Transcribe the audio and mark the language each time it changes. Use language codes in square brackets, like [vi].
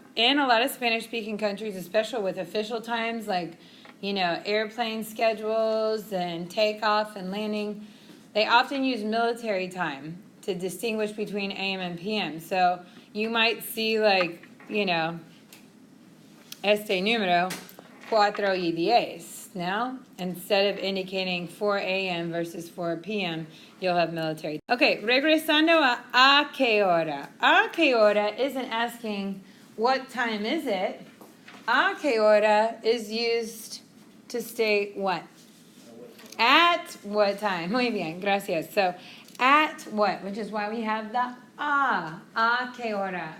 [en] in a lot of Spanish-speaking countries, especially with official times like, airplane schedules and takeoff and landing, they often use military time to distinguish between AM and PM. So you might see like, [es] este número [en] 4:10. Now, instead of indicating 4 a.m. versus 4 p.m., you'll have military. [es] Okay, regresando a qué hora. [en] A qué hora isn't asking what time is it. A qué hora is used to state what? At what time? [es] Muy bien, gracias. [en] So, at what, which is why we have the a qué hora.